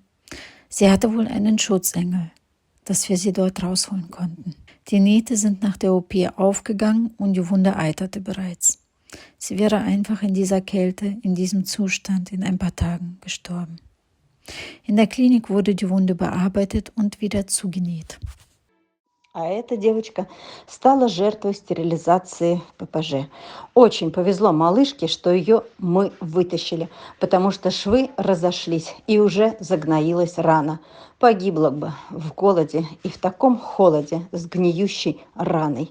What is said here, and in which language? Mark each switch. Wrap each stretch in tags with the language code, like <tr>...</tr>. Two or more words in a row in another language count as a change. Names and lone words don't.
<de>Sie hatte wohl einen Schutzengel, dass wir sie dort rausholen konnten. Die Nähte sind nach der OP aufgegangen und die Wunde eiterte bereits. Sie wäre einfach in dieser Kälte, in diesem Zustand in ein paar Tagen gestorben. In der Klinik wurde die Wunde bearbeitet und wieder zugenäht.</de> <ru>А эта девочка стала жертвой стерилизации ППЖ. Очень повезло малышке, что ее мы вытащили, потому что швы разошлись и уже загноилась рана. Погибла бы в голоде и в таком холоде с гниющей раной.</ru>